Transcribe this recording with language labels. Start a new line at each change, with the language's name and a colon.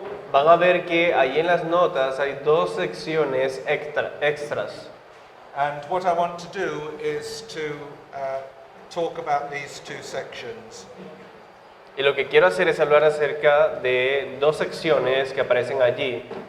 Spanish: van a ver que ahí en las notas hay dos secciones extras.
English: And what I want to do is to talk about these two sections.
Spanish: Y lo que quiero hacer es hablar acerca de dos secciones que aparecen allí.